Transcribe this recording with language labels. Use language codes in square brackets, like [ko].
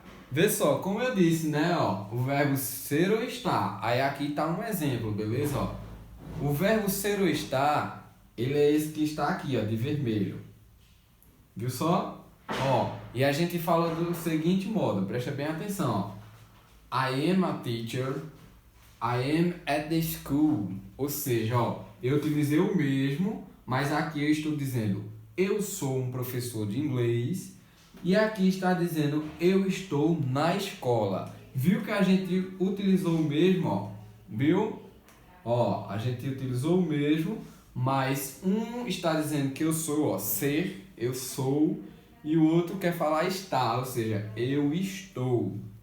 [pt] Vê só, como eu disse, né, ó, o verbo ser ou estar. Aí aqui tá um exemplo, beleza? Ó, o verbo ser ou estar, ele é esse que está aqui, ó, de vermelho. Viu só? Ó, e a gente fala do seguinte modo, presta bem atenção, ó. [en] I am a teacher, I am at the school. [pt] Ou seja, ó, eu utilizei o mesmo, mas aqui eu estou dizendo eu sou um professor de inglês e aqui está dizendo eu estou na escola. Viu que a gente utilizou o mesmo, ó? Viu? Ó, a gente utilizou o mesmo, mas um está dizendo que eu sou, ó, ser, eu sou, e o outro quer falar estar, ou seja, eu estou.